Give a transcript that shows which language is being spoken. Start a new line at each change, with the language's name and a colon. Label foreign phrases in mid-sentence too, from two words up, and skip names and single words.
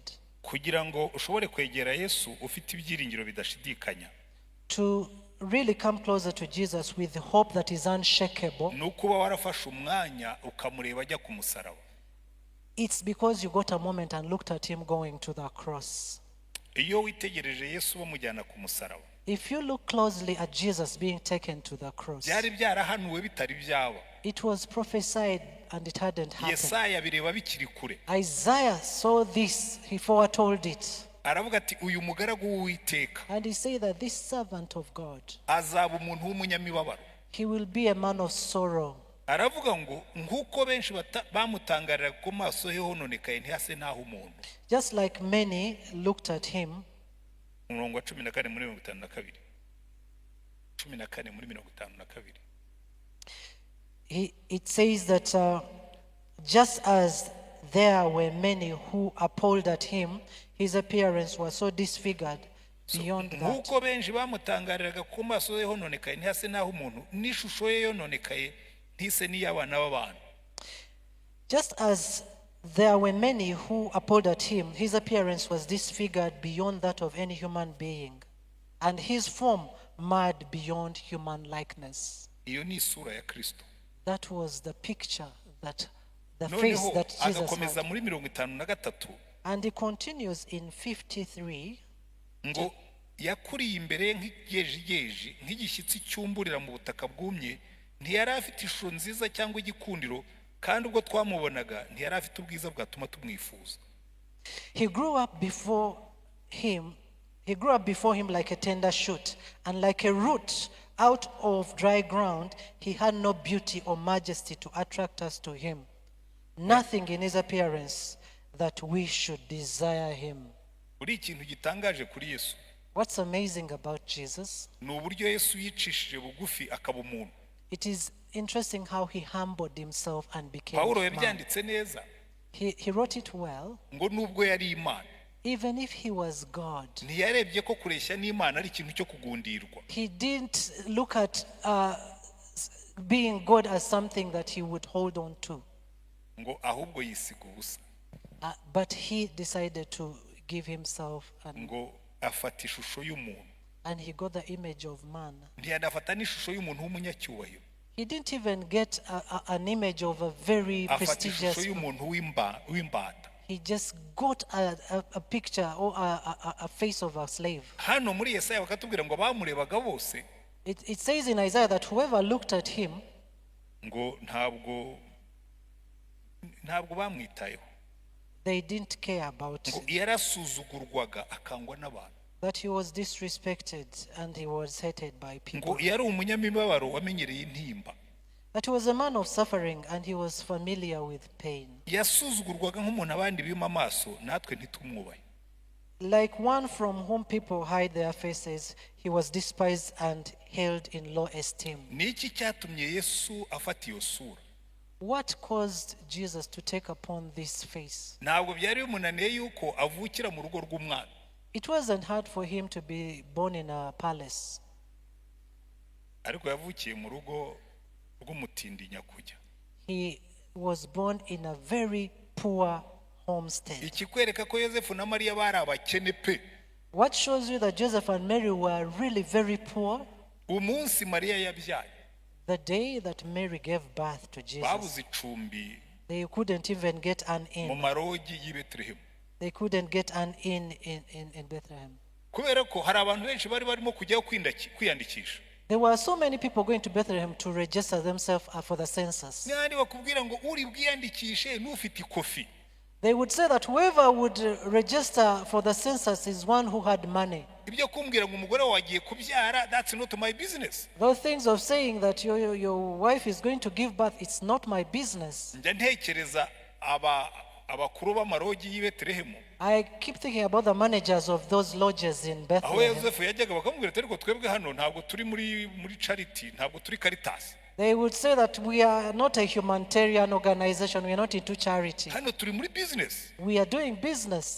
Kinyarwanda: kugira ngo ushobore kwegera Yesu ufite ibyiringiro bidashidikanya.
English: To really come closer to Jesus with hope that is unshakable,
Kinyarwanda: nukuba warafashe umwanya ukamureba ajya ku musaraba.
English: it's because you got a moment and looked at him going to the cross.
Kinyarwanda: Iyo witegereje Yesu bamujyana ku musaraba,
English: If you look closely at Jesus being taken to the cross,
Kinyarwanda: byari byarahanuwe bitari byaba.
English: it was prophesied and it hadn't happened.
Kinyarwanda: Yesaya bireba bikiri kure.
English: Isaiah saw this, he foretold it.
Kinyarwanda: Aravuga ati uyu mugaragu w'Uwiteka
English: And he said that this servant of God,
Kinyarwanda: azaba umuntu w'umunyamibabaro.
English: he will be a man of sorrow.
Kinyarwanda: Aravuga ngo nkuko benshi bamutangarira ku maso he hononekaye ntihase naho umuntu.
English: Just like many looked at him,
Kinyarwanda: Umurongo wa 14 muri 52. 14 muri 52.
English: it says that just as there were many who appalled at him, his appearance was so disfigured beyond that.
Kinyarwanda: Nkuko benshi bamutangariraga ku maso he hononekaye ntihase naho umuntu, n'ishusho ye yononekaye ntise n'iy'abana b'abantu.
English: Just as there were many who appalled at him, his appearance was disfigured beyond that of any human being, and his form marred beyond human likeness.
Kinyarwanda: Iyo ni isura ya Kristo.
English: That was the picture, that the face that Jesus
Kinyarwanda: agakomeza
English: had.
Kinyarwanda: muri 53.
English: And he continues in 53.
Kinyarwanda: Ngo yakuriye imbere nk'igejegeje nk'igishyitsi cyumburira mu butaka bwumye, ntiyari afite ishusho nziza cyangwa igikundiro, kandi ubwo twamubonaga ntiyari afite ubwiza bwatuma tumwifuza.
English: He grew up before him like a tender shoot, and like a root out of dry ground. He had no beauty or majesty to attract us to him. Nothing in his appearance that we should desire him.
Kinyarwanda: Uri ikintu gitangaje kuri Yesu.
English: What's amazing about Jesus?
Kinyarwanda: Ni uburyo Yesu yicishije bugufi akaba umuntu.
English: It is interesting how he humbled himself and became Pawulo man.
Kinyarwanda: yabyanditse neza.
English: He wrote it well.
Kinyarwanda: Ngo nubwo yari Imana,
English: Even if he was God,
Kinyarwanda: ntiyarebye ko kureshya n'Imana ari ikintu cyo kugundirwa.
English: he didn't look at being God as something that he would hold on to.
Kinyarwanda: Ngo ahubwo yisiga ubusa.
English: But he decided to give himself,
Kinyarwanda: Ngo afata ishusho y'umuntu.
English: and he got the image of man.
Kinyarwanda: Ntiyanafata n'ishusho y'umuntu w'umunyacyubahiro.
English: He didn't even get an image of a very
Kinyarwanda: Afata
English: prestigious.
Kinyarwanda: ishusho y'umuntu w'imbata.
English: He just got a picture or a face of a slave.
Kinyarwanda: Hano muri Yesaya bakatubwira ngo bamurebaga bose.
English: It says in Isaiah that whoever looked at him,
Kinyarwanda: Ngo ntabwo bamwitayeho.
English: they didn't care about
Kinyarwanda: Ngo yarasuzugurwaga akangwa n'abantu.
English: that he was disrespected and he was hated by people.
Kinyarwanda: Ngo yari umunyamibabaro wamenyereye intimba.
English: That he was a man of suffering and he was familiar with pain.
Kinyarwanda: Yasuzugurwaga nk'umuntu abandi bima amaso, natwe ntitumwubahe.
English: Like one from whom people hide their faces, he was despised and held in low esteem.
Kinyarwanda: Niki cyatumye Yesu afata iyo sura?
English: What caused Jesus to take upon this face?
Kinyarwanda: Ntabwo byari bimunaniye yuko avukira mu rugo rw'umwami.
English: It wasn't hard for him to be born in a palace.
Kinyarwanda: Ariko yavukiye mu rugo rw'umutindi nyakujya.
English: He was born in a very poor homestead.
Kinyarwanda: Ikikwereka ko Yosefu na Mariya bari abakene pe.
English: What shows you that Joseph and Mary were really very poor?
Kinyarwanda: Umunsi Mariya yabyaye,
English: The day that Mary gave birth to Jesus,
Kinyarwanda: babuze icumbi
English: they couldn't even get an
Kinyarwanda: mu
English: inn.
Kinyarwanda: marogi y'i Betelehemu.
English: They couldn't get an inn in Bethlehem.
Kinyarwanda: Kubera ko hari abantu benshi bari barimo kujyaho kwiyandikisha.
English: There were so many people going to Bethlehem to register themselves for the census.
Kinyarwanda: N'andi bakubwira ngo uri bwiyandikishe n'ufite ikofi.
English: They would say that whoever would register for the census is one who had money.
Kinyarwanda: Ibyo kumbwira ngo umugore wagiye kubyara,
English: that's not my business. Those things of saying that your wife is going to give birth, it's not my business.
Kinyarwanda: Njya ntekereza abakuru b'amarogi y'i Betelehemu.
English: I keep thinking about the managers of those lodges in
Kinyarwanda: Aho
English: Bethlehem.
Kinyarwanda: Yosefu yajyaga bakamubwira ati ariko twebwe hano ntabwo turi muri charity, ntabwo turi Caritas.
English: They would say that we are not a humanitarian organization, we are not into charity.
Kinyarwanda: Hano turi muri business.
English: We are doing business.